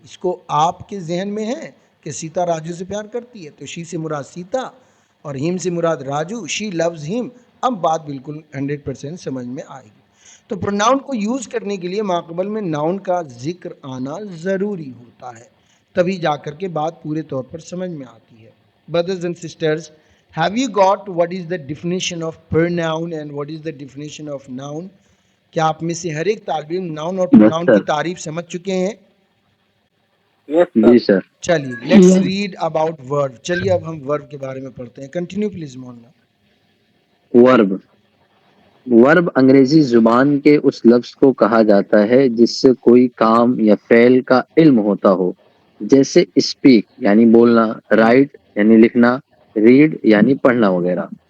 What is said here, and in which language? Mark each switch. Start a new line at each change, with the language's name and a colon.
Urdu: اس کو آپ کے ذہن میں ہے کہ سیتا راجو سے پیار کرتی ہے، تو شی سے مراد سیتا اور ہیم سے مراد راجو.
English: She loves him.
Urdu: اب بات بالکل 100% سمجھ میں آئے گی. تو پروناؤن کو یوز کرنے کے لیے ماقبل میں ناؤن کا ذکر آنا ضروری ہوتا ہے، تبھی جا کر کے بات پورے طور پر سمجھ میں آتی ہے.
English: Brothers and sisters, have you got what is the definition of pronoun and what is the definition of noun?
Urdu: کیا آپ میں سے ہر ایک طالب علم ناؤن اور
English: یس
Urdu: پروناؤن کی
English: Sir.
Urdu: تعریف سمجھ چکے ہیں؟ جی سر. چلیے
English: Let's read about verb.
Urdu: چلیے اب ہم ورب کے بارے میں پڑھتے ہیں.
English: Continue please مولانا. Verb.
Urdu: ورب انگریزی زبان کے اس لفظ کو کہا جاتا ہے جس سے کوئی کام یا فعل کا علم ہوتا ہو، جیسے اسپیک یعنی بولنا، رائٹ یعنی لکھنا، ریڈ یعنی پڑھنا وغیرہ.